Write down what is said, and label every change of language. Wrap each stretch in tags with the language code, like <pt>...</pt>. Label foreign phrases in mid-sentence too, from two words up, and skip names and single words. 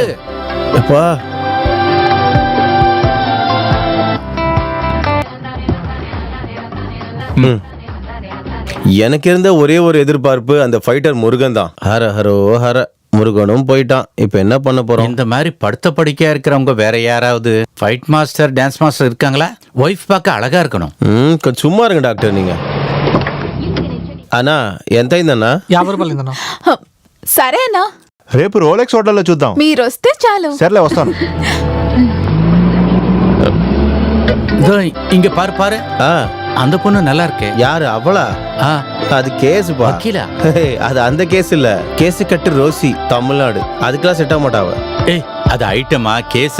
<ta>அப்பா எனக்கு இருந்த ஒரே ஒரு எதிர்பார்ப்பு அந்த ஃபைட்டர் முருகன் தான். ஹர ஹரோ ஹர. முருகனும் போயிட்டான். இப்ப என்ன பண்ண போறோம்? இந்த மாதிரி படுத்த படிக்கையா இருக்கிறவங்க வேற யாராவது</ta> <en>fight master dance master</en> <ta>இருக்காங்களா? ஒய்ஃப் பார்க்க அழகா இருக்கணும். కొంచెం சும்மா இருங்க டாக்டர் நீங்க.</ta> <te>అన్నా ఎంత అయిందన్నా? 50 రూపాయలు అయిందన్నా. సరే అన్నా, రేపు రోలెక్స్ హోటల్లో చూద్దాం. మీరు వస్తే చాలు. సర్లే వస్తాను.</te> <ta>இங்க பாரு பாரு, அந்த பொண்ணு நல்லா இருக்கே. யாரு அவளா? அது கேஸ் பா. வக்கீலா? அது அந்த கேஸ் இல்ல, கேஸ் கட்டு ரோசி, தமிழ்நாடு. அதுக்கெல்லாம் செட் ஆக மாட்டாவ. ஏய், அது ஐட்டமா கேஸ்?</ta>